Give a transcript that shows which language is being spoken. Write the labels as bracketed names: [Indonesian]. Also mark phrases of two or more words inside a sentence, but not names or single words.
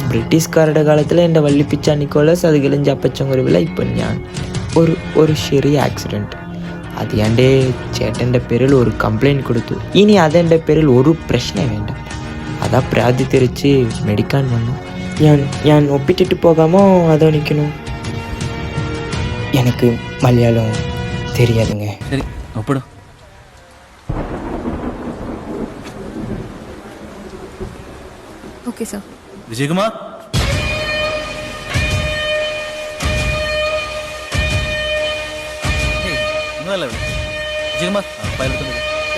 [Malayalam] ബ്രിട്ടീഷുകാരുടെ കാലത്തിൽ എൻ്റെ വള്ളിപ്പിച്ച നിക്കോളസ്, അത് കിളിഞ്ച അപ്പച്ചൻ കുരുവില. ഇപ്പം ഞാൻ ഒരു ചെറിയ ആക്സിഡൻറ്റ്. അത് എൻ്റെ ചേട്ടൻ്റെ പേരിൽ ഒരു കംപ്ലൈൻറ്റ് കൊടുത്തു. ഇനി അതെൻ്റെ പേരിൽ ഒരു പ്രശ്നം വേണ്ട. അതാ പ്രാതി തിരിച്ച് മെഡിക്കാൻ വന്നു. ഞാൻ ഒപ്പിട്ടിട്ട് പോകാമോ അതോ നിൽക്കണോ? [Tamil] எனக்கு மலையாளம் தெரியாதுங்க. சரி, ஒப்பிடு. ஓகே சார். விஜயகுமார், விஜயகுமார், பைலட்